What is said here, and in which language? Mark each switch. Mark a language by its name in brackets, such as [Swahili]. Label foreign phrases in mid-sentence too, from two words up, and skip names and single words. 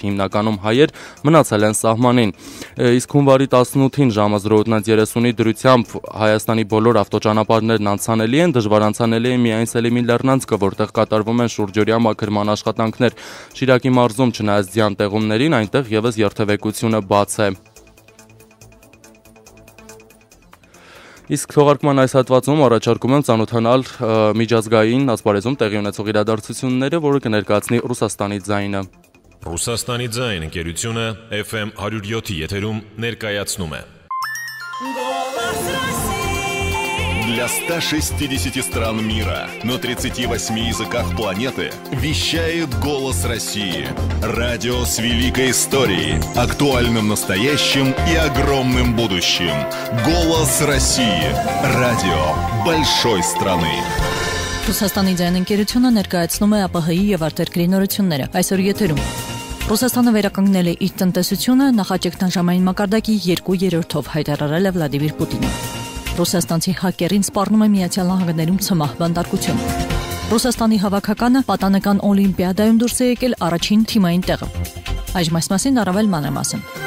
[Armenian] հիմնականում հայեր, մնացել են սահմանին։ Իսկ հունվարի 18-ին ժամը 08:30-ի դրությամբ Հայաստանի բոլոր ավտոճանապարհներն անցանելի են, դժվար անցանելի է միայն Սելիմի Լեռնանցքը, որտեղ կատարվում են շուրջօրյա մաքրման աշխատանքներ։ Շիրակի մարզում, չնայած ձյան տեղումներին, այնտեղ ևս երթևեկությունը բաց է։ Իսկ թողարկման այս հատվածում առաջարկում եմ ծանոթանալ միջազգային ասպարեզում տեղի ունեցող իրադարձությունները, որը կներկայացնի Ռուսաստանի ձայնը։ Ռուսաստանի ձայն ընկերությունը FM 107-ի եթերում ներկայացնում է. [Russian] Для 160 стран мира на 38 языках планеты вещает «Голос России». Радио с великой историей, актуальным настоящим и огромным будущим. «Голос России». Радио большой страны. [Armenian] Ռուսաստանի ձայն ընկերությունը ներկայացնում է ԱՊՀ-ի եւ արտերկրի նորությունները։ Այսօր եթերում Ռուսաստանը վերականգնել է իր տնտեսությունը, նախաճգնաժամային մակարդակի 2/3-ով հայտարարել է Վլադիմիր Պուտինը։ Ռուսաստանցի հակերին սպառնում է Միացյալ Նահանգներում ցմահ բանտարկություն։ Ռուսաստանի հավաքականը պատանեկան օլիմպիադայում դուրս է եկել առաջին թիմային տեղը։ Այժմ այս մասին առավել մանրամասն։